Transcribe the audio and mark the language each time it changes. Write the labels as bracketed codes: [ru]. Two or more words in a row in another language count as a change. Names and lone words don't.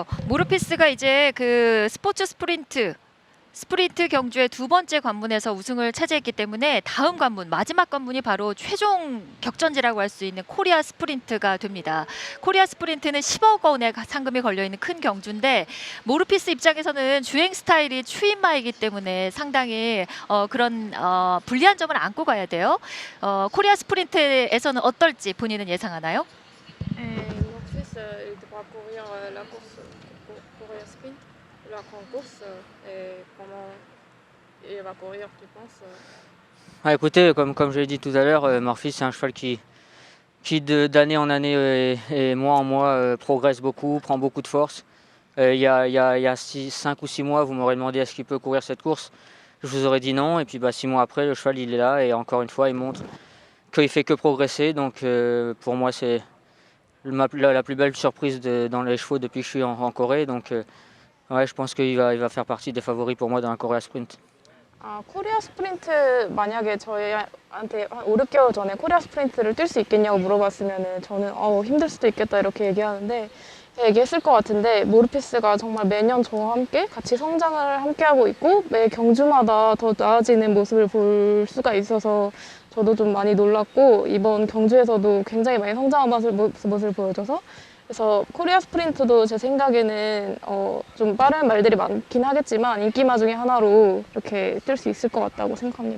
[ko] 모르피스가 이제 그 스프린트 경주의 두 번째 관문에서 우승을 차지했기 때문에 다음 관문, 마지막 관문이 바로 최종 격전지라고 할 수 있는 코리아 스프린트가 됩니다. 코리아 스프린트는 10억 원의 상금이 걸려있는 큰 경주인데 모르피스 입장에서는 주행 스타일이 추임마이기 때문에 상당히 그런 불리한 점을 안고 가야 돼요. 코리아 스프린트에서는 어떨지 본인은 예상하나요? [fr] Mon fils, il devra courir la course pour la sprint, la grande course, et comment il va courir, tu penses? Écoutez, comme je l'ai dit tout à l'heure, Morphis c'est un cheval qui d'année en année et mois en mois progresse beaucoup, prend beaucoup de force. Il y a 5 ou 6 mois, vous m'aurez demandé est-ce qu'il peut courir cette course. Je vous aurais dit non, et puis 6 mois après, le cheval il est là, et encore une fois, il montre qu'il fait que progresser. Donc pour moi, c'est la plus belle surprise dans les chevaux depuis que je suis en Corée. Donc ouais, je pense qu'il va faire partie des favoris pour moi dans la Korea Sprint. [ko] 코리아 스프린트 만약에 저희한테 한 5, 6개월 전에 코리아 스프린트를 뛸 수 있겠냐고 물어봤으면 저는 힘들 수도 있겠다 이렇게 얘기했을 것 같은데 모르피스가 정말 매년 저와 함께 같이 성장을 함께하고 있고 매 경주마다 더 나아지는 모습을 볼 수가 있어서 저도 좀 많이 놀랐고 이번 경주에서도 굉장히 많이 성장한 모습을 보여줘서 그래서 코리아 스프린트도 제 생각에는 좀 빠른 말들이 많긴 하겠지만 인기마 중에 하나로 이렇게 뛸 수 있을 것 같다고 생각합니다.